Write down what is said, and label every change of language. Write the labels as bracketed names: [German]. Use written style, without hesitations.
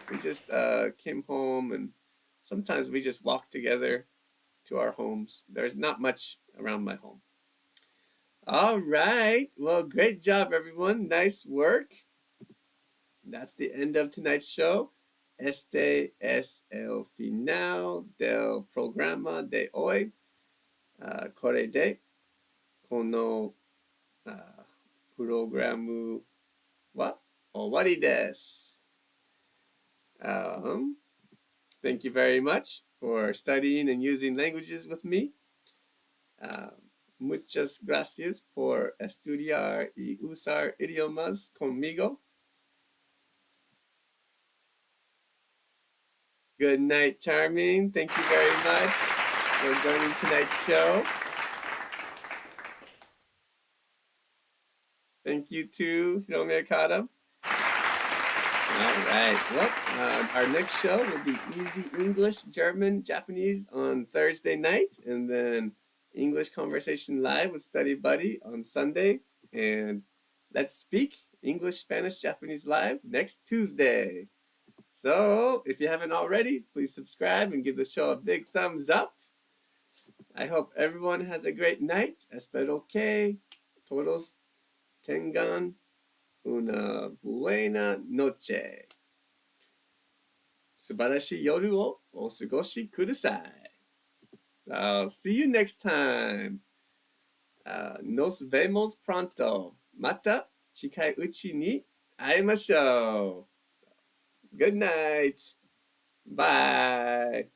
[English] We just came home and sometimes we just walked together to our homes. There's not much around my home. All right. Well, great job, everyone. Nice work. That's the end of tonight's show. [Spanish] Este es el final del programa de hoy. [Japanese] これでこのプログラムは終わりです。 [English] Thank you very much for studying and using languages with me. [Spanish] Muchas gracias por estudiar y usar idiomas conmigo. [English] Good night, Charming. Thank you very much for joining tonight's show. Thank you too, Hiromi Okada. All right. Well, our next show will be Easy English, German, Japanese on Thursday night, and then English Conversation Live with Study Buddy on Sunday, and Let's Speak English, Spanish, Japanese Live next Tuesday. So, if you haven't already, please subscribe and give the show a big thumbs up. I hope everyone has a great night. [Spanish] Espero que todos tengan una buena noche. [Japanese] 素晴らしい夜をお過ごしください。 [English] I'll see you next time. [Spanish] Nos vemos pronto. [Japanese] また近いうちに会いましょう。 [English] Good night. Bye.